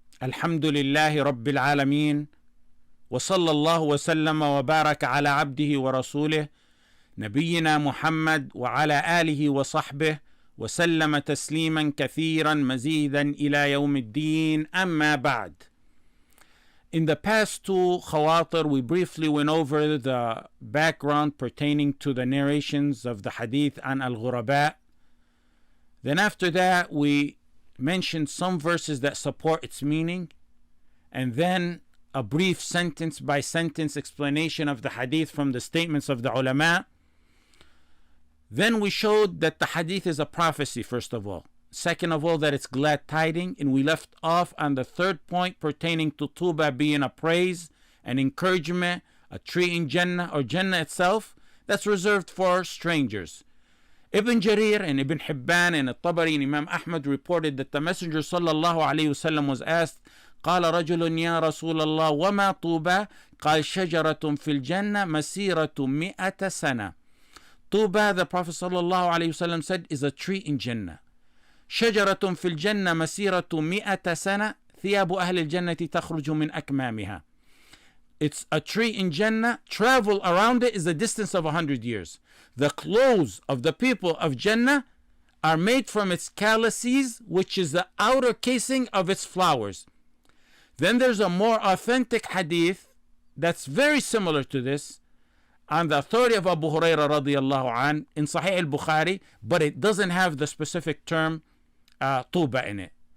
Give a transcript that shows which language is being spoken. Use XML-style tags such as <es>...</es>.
<ar>الحمد لله رب العالمين، وصلى الله وسلم وبارك على عبده ورسوله نبينا محمد وعلى آله وصحبه وسلم تسليما كثيرا مزيدا إلى يوم الدين. أما بعد.</ar> <en>In the past two Khawatir, we briefly went over the background pertaining to the narrations of the hadith an al-Ghuraba. Then after that, we mentioned some verses that support its meaning, and then a brief sentence by sentence explanation of the hadith from the statements of the ulama. Then we showed that the hadith is a prophecy, first of all. Second of all, that it's glad tiding. And we left off on the third point pertaining to Tuba being a praise, an encouragement, a tree in Jannah, or Jannah itself, that's reserved for strangers. Ibn Jarir and Ibn Hibban and Al-Tabari and Imam Ahmad reported that the Messenger sallallahu alayhi wasallam was asked,</en> <ar>قال رجل يا رسول الله وما طوبى قال شجرة في الجنة مسيرة 100 سنة.</ar> <en>Tuba, the Prophet sallallahu alayhi wasallam said, is a tree in Jannah.</en> <ar>شجرة في الجنة مسيرة 100 سنة ثياب أهل الجنة تخرج من أكمامها.</ar> <en>It's a tree in Jannah. Travel around it is a distance of 100 years. The clothes of the people of Jannah are made from its calices, which is the outer casing of its flowers. Then there's a more authentic hadith that's very similar to this, on the authority of Abu Hurairah radiyallahu an in Sahih al-Bukhari, but it doesn't have the specific term Tuba in it.</en>